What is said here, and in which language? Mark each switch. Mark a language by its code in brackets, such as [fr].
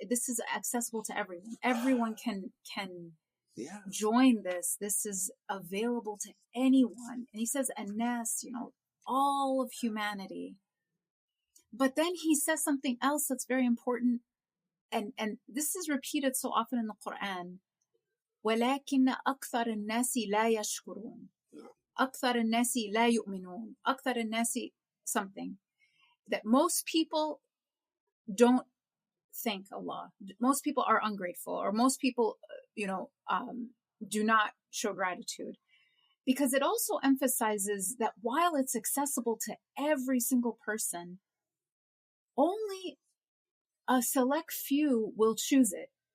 [en] This is accessible to everyone. Everyone can join this. This is available to anyone. And he says, الناس, all of humanity. But then he says something else that's very important. And this is repeated so often in the Quran. [ar] ولكن أكثر الناس لا يشكرون. أكثر الناس لا يؤمنون. أكثر الناس [en] something. That most people don't thank Allah. Most people are ungrateful, or most people, do not show gratitude. Because it also emphasizes that while it's accessible to every single person, only a select few will choose it.